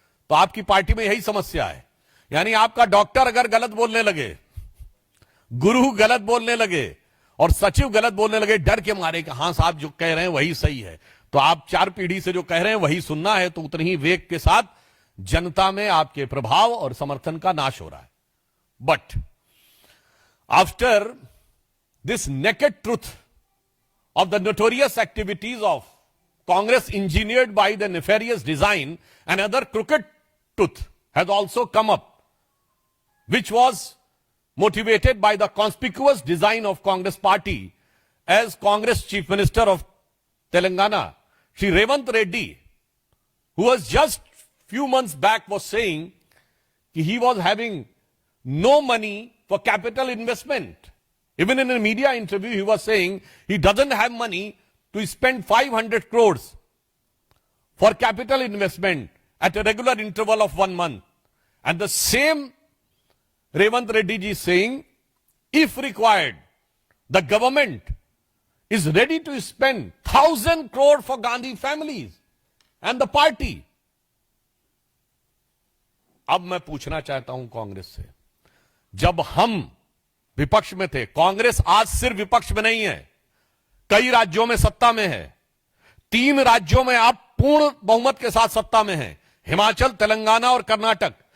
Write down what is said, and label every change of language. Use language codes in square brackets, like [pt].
[hi] तो आपकी पार्टी में यही समस्या है, यानी आपका डॉक्टर अगर गलत बोलने लगे, गुरु गलत बोलने लगे और सचिव गलत बोलने लगे डर के मारे कि हां साहब जो कह रहे हैं वही सही है, तो आप 4 पीढ़ी से जो कह रहे हैं वही सुनना है, तो उतनी ही वेग के साथ जनता में आपके प्रभाव और समर्थन का नाश हो रहा है। [en] But after this naked truth of the notorious activities of Congress engineered by the nefarious design, another crooked truth has also come up, which was motivated by the conspicuous design of Congress party as Congress Chief Minister of Telangana, Shri Revant Reddy, who was just few months back was saying that he was having no money for capital investment. Even in a media interview, he was saying he doesn't have money to spend 500 crores for capital investment at a regular interval of 1 month. And the same Revant Reddy ji is saying, if required, the government is ready to spend 1,000 crore for Gandhi families and the party. [hi] अब मैं पूछना चाहता हूं कांग्रेस से, जब हम विपक्ष में थे, कांग्रेस आज सिर्फ विपक्ष में नहीं है, कई राज्यों में सत्ता में है। 3 राज्यों में आप पूर्ण बहुमत के साथ सत्ता में हैं, हिमाचल, तेलंगाना और कर्नाटक।